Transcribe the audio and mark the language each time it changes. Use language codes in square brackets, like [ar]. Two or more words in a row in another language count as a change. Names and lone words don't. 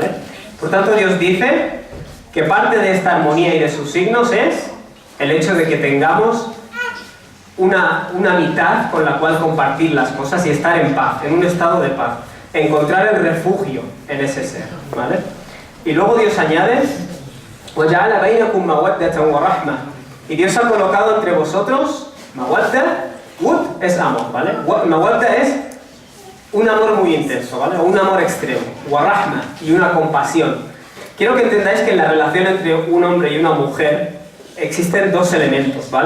[es] Por tanto, Dios dice que parte de esta armonía y de sus signos es el hecho de que tengamos una mitad con la cual compartir las cosas y estar en paz, en un estado de paz. Encontrar el refugio en ese ser, ¿vale? Y luego Dios añade: [ar] وَجَعَلَ بَيْنَكُمْ مَوَدَّةً وَرَحْمَةً. [es] Y Dios ha colocado entre vosotros mawadda. Wud es amor, ¿vale? Mawadda es un amor muy intenso, ¿vale? O un amor extremo. Warahma, y una compasión. Quiero que entendáis que en la relación entre un hombre y una mujer existen dos elementos, ¿vale?